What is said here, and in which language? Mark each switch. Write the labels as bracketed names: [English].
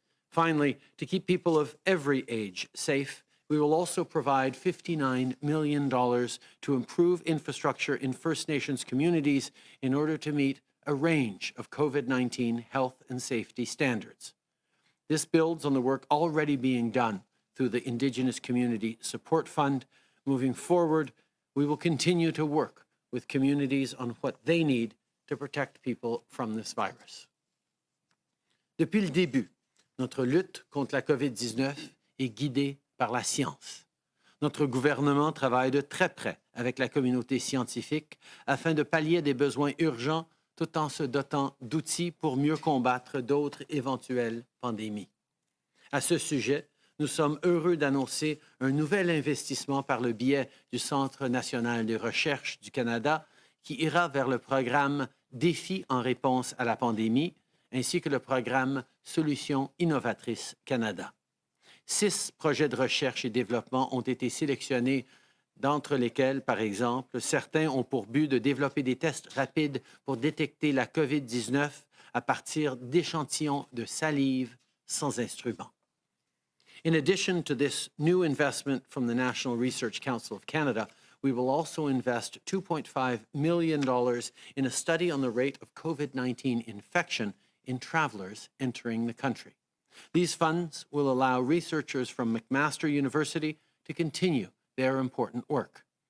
[English] Finally, to keep people of every age safe, we will also provide $59 million to improve infrastructure in First Nations communities in order to meet a range of COVID-19 health and safety standards. This builds on the work already being done through the Indigenous Community Support Fund. Moving forward, we will continue to work with communities on what they need to protect people from this virus. [French] Depuis le début, notre lutte contre la COVID-19 est guidée par la science. Notre gouvernement travaille de très près avec la communauté scientifique afin de pallier des besoins urgents tout en se dotant d'outils pour mieux combattre d'autres éventuelles pandémies. À ce sujet, nous sommes heureux d'annoncer un nouvel investissement par le biais du Centre national de recherche du Canada qui ira vers le programme Défis en réponse à la pandémie ainsi que le programme Solutions innovatrices Canada. 6 projets de recherche et développement ont été sélectionnés, d'entre lesquels, par exemple, certains ont pour but de développer des tests rapides pour détecter la COVID-19 à partir d'échantillons de salive sans instrument. [English] In addition to this new investment from the National Research Council of Canada, we will also invest $2.5 million in a study on the rate of COVID-19 infection in travelers entering the country. These funds will allow researchers from McMaster University to continue their important work.